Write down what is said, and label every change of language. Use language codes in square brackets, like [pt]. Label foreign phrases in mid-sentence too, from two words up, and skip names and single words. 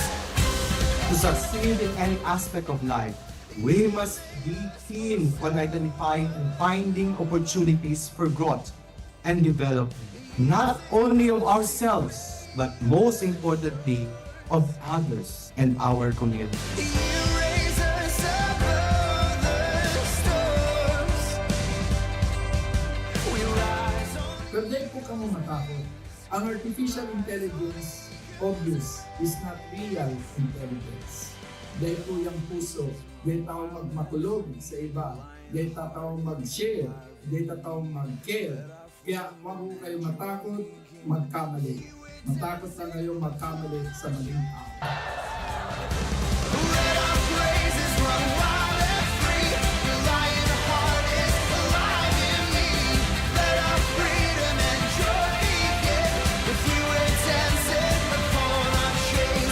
[en] To succeed in any aspect of life, we must be keen on identifying and finding opportunities for growth and development, not only of ourselves, but most importantly, of others and our community. You raise us above the storms. We rise on. [tl] Kaya po kamo matakot. [en] Ang artificial intelligence, obvious, is not real intelligence. [tl] Dahil po yung puso, dahil tao magmatulog sa iba, dahil tao mag-share, dahil tao mag-care. Kaya huwag po kayo matakot, magkamali. Matakot na kayo magkamali sa maling tao. [en] Let our praises run wild and free. Your lion heart is alive in me. Let our freedom and joy begin. With you we're dancing upon our chains.